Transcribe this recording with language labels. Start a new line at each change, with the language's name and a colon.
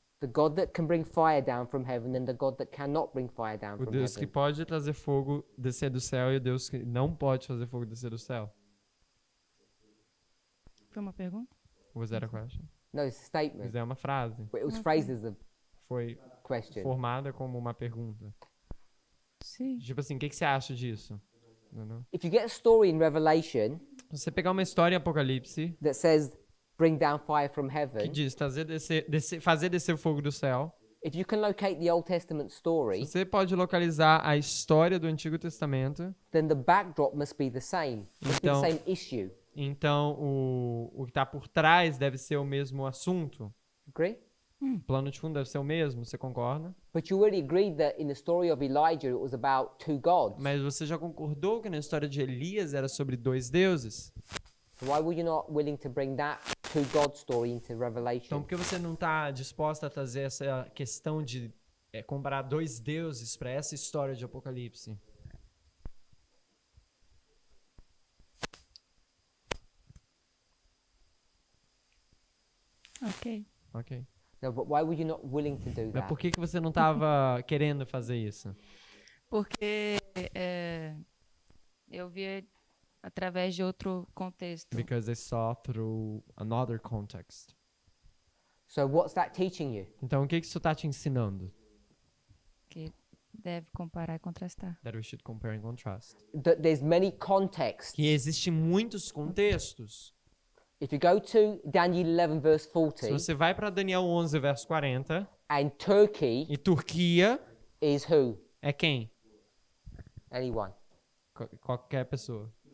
English: The God that can bring fire down from heaven and the God that cannot bring fire down
Portuguese: O
English: from
Portuguese: Deus que
English: heaven.
Portuguese: pode trazer fogo descer do céu e o Deus que não pode fazer fogo descer do céu. Foi uma pergunta?
English: Was that a question? No, it's a statement.
Portuguese: Isso é uma frase.
English: But it was phrased as a
Portuguese: Foi
English: question.
Portuguese: formada como uma pergunta. Sim. Tipo assim, o que você acha disso? Não.
English: If you get a story in Revelation
Portuguese: Se você pegar uma história em Apocalipse
English: that says bring down fire from
Portuguese: que
English: heaven,
Portuguese: diz fazer descer o fogo do céu,
English: if you can locate the Old Testament story,
Portuguese: se você pode localizar a história do Antigo Testamento,
English: then the backdrop must be the same. Must be the
Portuguese: Então-
English: same issue.
Portuguese: então o que está por trás deve ser o mesmo assunto.
English: Agree?
Portuguese: O plano de fundo deve ser o mesmo, você concorda?
English: But you already agreed that in the story of Elijah it was about two gods.
Portuguese: Mas você já concordou que na história de Elias era sobre dois deuses?
English: So why were you not willing to bring that two God story into
Portuguese: Então
English: Revelation?
Portuguese: por que você não está disposta a trazer essa questão de comparar dois deuses para essa história de Apocalipse?
English: Ok. Ok. No, but why were you not willing to do
Portuguese: Mas
English: that?
Portuguese: por que você não estava querendo fazer isso? Porque eu vi através de outro contexto.
English: because they saw through another context. So what's that teaching you?
Portuguese: Então, o que isso está te ensinando? Que deve comparar e contrastar.
English: That we should compare and contrast. That there's many contexts.
Portuguese: Que existem muitos contextos.
English: If you go to Daniel 11 verse
Portuguese: Se
English: 40,
Portuguese: você vai para Daniel 11, verso 40,
English: and Turkey
Portuguese: e Turquia
English: is who?
Portuguese: é quem?
English: Anyone.
Portuguese: Qualquer pessoa.